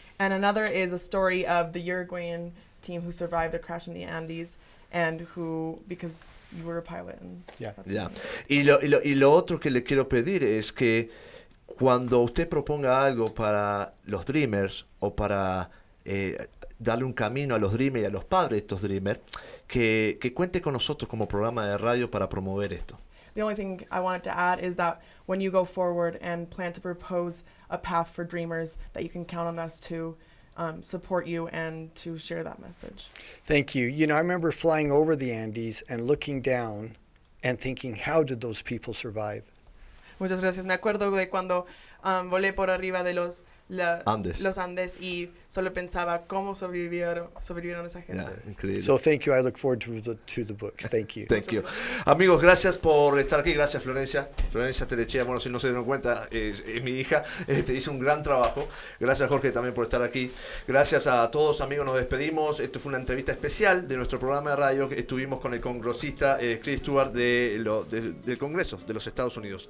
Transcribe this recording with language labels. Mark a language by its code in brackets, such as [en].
[en] And another is a story of the Uruguayan team who survived a crash in the Andes and who, because you were a pilot. And Yeah. [es] Ya. Y lo otro que le quiero pedir es que cuando usted proponga algo para los Dreamers o para darle un camino a los Dreamers y a los padres de estos Dreamers, que cuente con nosotros como programa de radio para promover esto. [en] The only thing I wanted to add is that when you go forward and plan to propose a path for dreamers, that you can count on us to support you and to share that message. Thank you. You know, I remember flying over the Andes and looking down and thinking, how did those people survive? [es] Muchas gracias. Me acuerdo de cuando volé por arriba de los Andes y solo pensaba cómo sobrevivieron esa gente. Ya, increíble. [en] So thank you. I look forward to the books. Thank you. Thank you. [es] Amigos, gracias por estar aquí. Gracias, Florencia. Florencia Tellechea, bueno, si no se dieron cuenta, es mi hija. Hizo un gran trabajo. Gracias, Jorge, también por estar aquí. Gracias a todos, amigos. Nos despedimos. Esto fue una entrevista especial de nuestro programa de radio. Estuvimos con el congresista Chris Stewart del Congreso de los Estados Unidos.